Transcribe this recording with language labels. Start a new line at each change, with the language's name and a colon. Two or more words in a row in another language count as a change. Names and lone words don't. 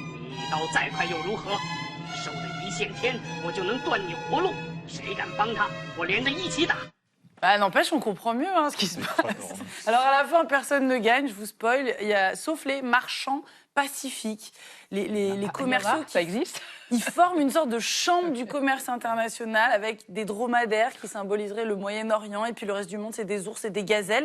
Chinese: 你刀再快又如何？手的一线天，我就能断你活路。谁敢帮他，我连着一起打。
French: Bah, n'empêche, on comprend mieux ce qui se passe. Alors à la fin, personne ne gagne, je vous spoil, sauf les marchands pacifiques, les commerçants. Ça existe. Ils forment une sorte de chambre du commerce international avec des dromadaires qui symboliseraient le Moyen-Orient et puis le reste du monde, c'est des ours et des gazelles.